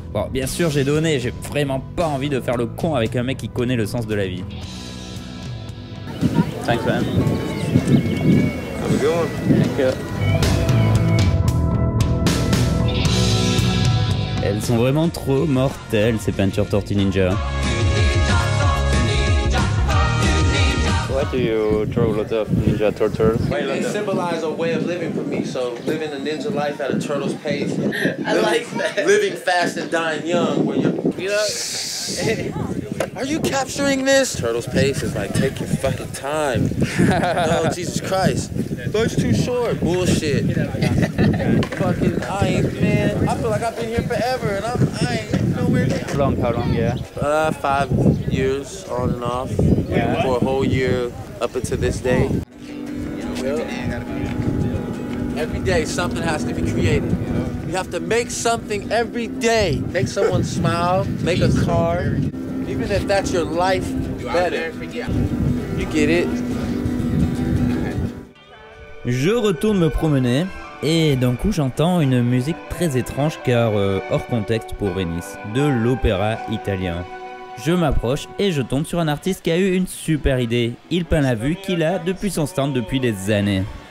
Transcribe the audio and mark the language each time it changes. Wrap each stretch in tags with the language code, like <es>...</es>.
<fr>Bon, bien sûr j'ai donné, j'ai vraiment pas envie de faire le con avec un mec qui connaît le sens de la vie.</fr> <en>Thanks man. Have a good one. Thank you.</en> <fr>Elles sont vraiment trop mortelles ces peintures Tortue Ninja.</fr> <en>Why do you draw a lot of Ninja Turtles? They symbolize a way of living for me. So living a ninja life at a turtle's pace. I like that. Living fast and dying young. Where you're, are you capturing this? Turtle's pace is like, take your fucking time. No, Jesus Christ. Life's too short. Bullshit. Fucking, man. I feel like I've been here forever and I ain't nowhere near. How long, yeah? 5 years on and off. Yeah. For a whole year up until this day. Every day something has to be created. You have to make something every day. Make someone smile, make a car. Even if that's your life better. You get it?</en> <fr>Je retourne me promener et d'un coup j'entends une musique très étrange car hors contexte pour Venise, de l'opéra italien. Je m'approche et je tombe sur un artiste qui a eu une super idée. Il peint la vue qu'il a depuis son stand depuis des années.</fr>